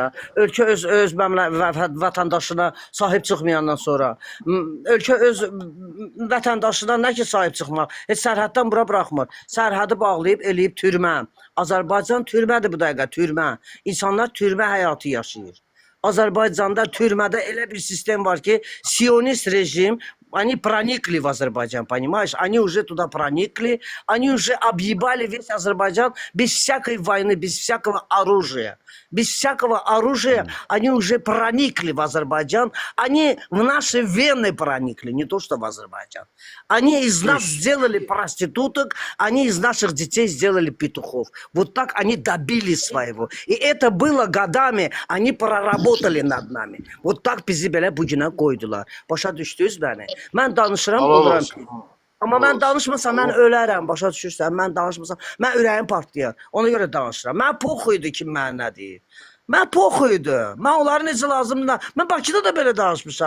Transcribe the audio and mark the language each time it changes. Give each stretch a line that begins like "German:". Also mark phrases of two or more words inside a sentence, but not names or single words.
Azerbaijani: Ölkə öz vətəndaşına sahib çıxmayandan sonra, ölkə öz vətəndaşına nə ki sahib çıxmaq, heç sərhəddən bura buraxmır. Sərhədi bağlayıb, eləyib türmə. Azərbaycan türmədir bu dəqiqə, türmə. İnsanlar türmə həyatı yaşayır. Azərbaycanda türmədə elə bir sistem var ki,
Russian: сионист режим, они проникли в Азербайджан, понимаешь? Они уже туда проникли, они уже объебали весь Азербайджан без всякой войны, без всякого оружия. Без всякого оружия они уже проникли в Азербайджан, они в наши вены проникли, не то что в Азербайджан. Они из нас сделали проституток, они из наших детей сделали петухов. Вот так они добились своего. И это было годами, они проработали над нами. Вот так
Azerbaijani: bizi belə bu günə qoydular. Başa düşdünüz məni? Mən danışıram, oluram. Amma mən danışmasam mən ölərəm, başa düşürsən? Mən danışmasam, mən ürəyim partlayar. Ona görə danışıram. Mən poxuydu kim mənə nə deyir. Mən poxuydu. Mən onları necə lazımdır. Mən Bakıda da belə danışmışam.